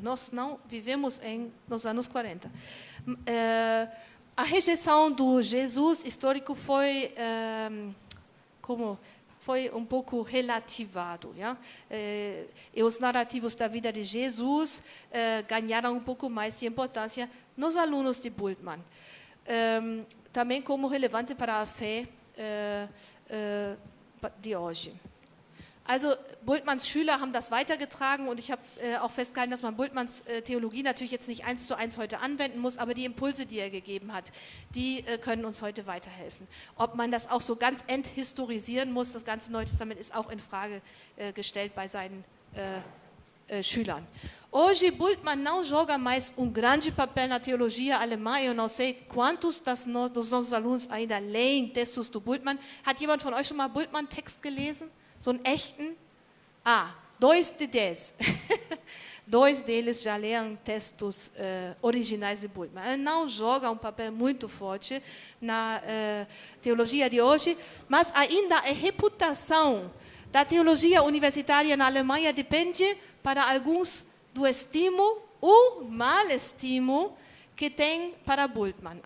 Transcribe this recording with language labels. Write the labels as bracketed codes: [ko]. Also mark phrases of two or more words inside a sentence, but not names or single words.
[pt] Nós não vivemos nos anos 40. A rejeição do Jesus histórico foi um pouco relativado. Ja? E os narrativos da vida de Jesus ganharam um pouco mais de importância nos alunos de Bultmann. Também como relevante para a fé de hoje. [de] Also Bultmanns Schüler haben das weitergetragen und ich habe auch festgehalten, dass man Bultmanns Theologie natürlich jetzt nicht 1:1 heute anwenden muss, aber die Impulse, die er gegeben hat, die können uns heute weiterhelfen. Ob man das auch so ganz enthistorisieren muss, das ganze Neue Testament ist auch in Frage gestellt bei seinen Schülern. [pt] Hoje, Bultmann não joga mais grande papel na teologia alemã. Eu não sei quantos dos nossos alunos ainda leem textos do Bultmann. [de] Hat jemand von euch schon mal Bultmann-Text gelesen? So einen echten? 2 de 10. [pt] 2 deles já leem textos originais de Bultmann. Ele não joga papel muito forte na teologia de hoje, mas ainda a reputação da teologia universitária na Alemanha depende, para alguns, do estimo ou mal estimo que tem para Bultmann.